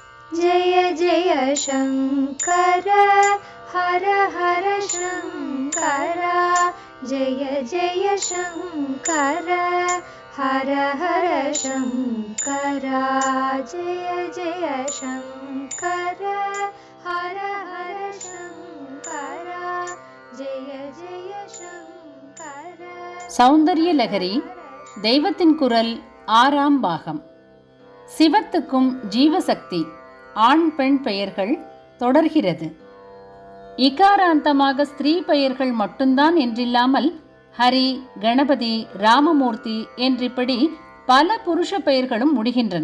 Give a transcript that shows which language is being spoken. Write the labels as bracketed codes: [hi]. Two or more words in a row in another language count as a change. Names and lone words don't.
[sa] जय जय शङ्कर हर हर शङ्कर जय जय शङ्कर हर हर शङ्कर जय जय शङ्कर हर हर शङ्कर जय जय शङ्कर. [ta] சௌந்தர்ய லகரி தெய்வத்தின் குரல் 6ஆம் பாகம். சிவத்துக்கும் ஜீவசக்தி ஆண் பெண் பெயர்கள் தொடர்கிறது. இகாராந்தமாக ஸ்திரீ பெயர்கள் மட்டும்தான் என்றில்லாமல் ஹரி, கணபதி, ராமமூர்த்தி என்றிப்படி பல புருஷ பெயர்களும் முடிகின்றன.